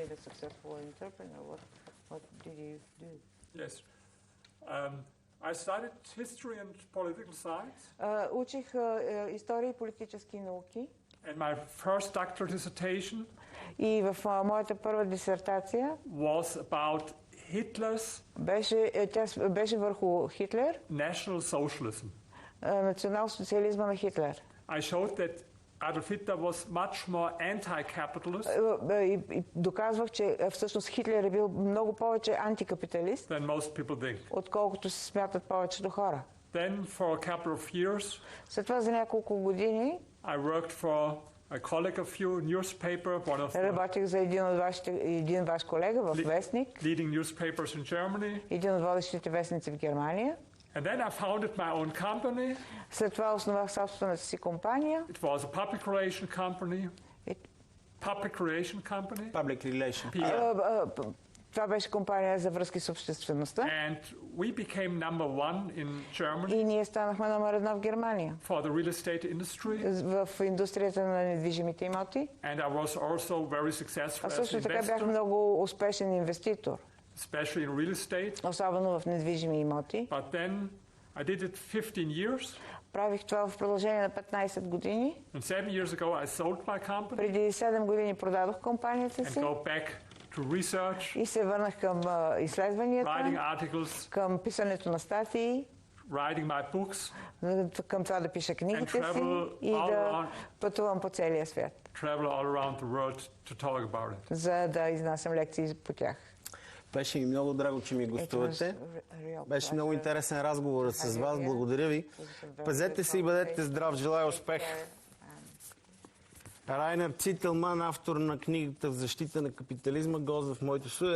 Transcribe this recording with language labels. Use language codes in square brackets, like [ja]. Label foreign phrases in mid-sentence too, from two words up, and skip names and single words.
[bg] Учих история и политически науки. И в моята първа дисертация беше върху Хитлер, национал-социализма на Хитлер. [en] Adolf Hitler was much more anti-capitalist. [bg] И доказвах, че всъщност Хитлер е бил много повече антикапиталист, [en] than most people think. [bg] Отколкото се смятат повечето хора. [en] Then for a couple of years, [bg] след това за няколко години [en] I worked for a colleague of you, newspaper, one of [bg] работих за един ваш колега в вестник, [en] leading newspapers in Germany. [bg] Един от водещите вестници в Германия. [en] And then I founded my own company. [bg] След това основах собствената си компания. [en] It was a public relation company. Public relation. [bg] Това беше компания за връзки с обществеността. [en] And we became number one in Germany. [bg] И ние станахме номер 1 в Германия. [en] For the real estate industry. [bg] В индустрията на недвижимите имоти. [en] And I was also very successful as an investor. [bg] Също така бях много успешен инвеститор. [en] Especially in real estate. [bg] Особено в недвижими имоти. [en] But then I did it 15 years. [bg] Правих това в продължение на 15 години. [en] And 7 years ago I sold my company. [bg] Преди 7 години продадох компанията си. [en] And go back to research. [bg] И се върнах към изследванията. [en] Writing articles. [bg] Към писането на статии. [en] Writing my books. [bg] Към това да пиша книгите си и да пътувам по целия свят. [en] Travel all around the world to talk about it. [bg] За да изнасям лекции по тях. Беше ми много драго, че ми гостувате. Беше много интересен разговор с вас. Благодаря ви. Пазете се и бъдете здрав. Желая успех. Райнер Цителман, автор на книгата "В защита на капитализма", гост в моето студио.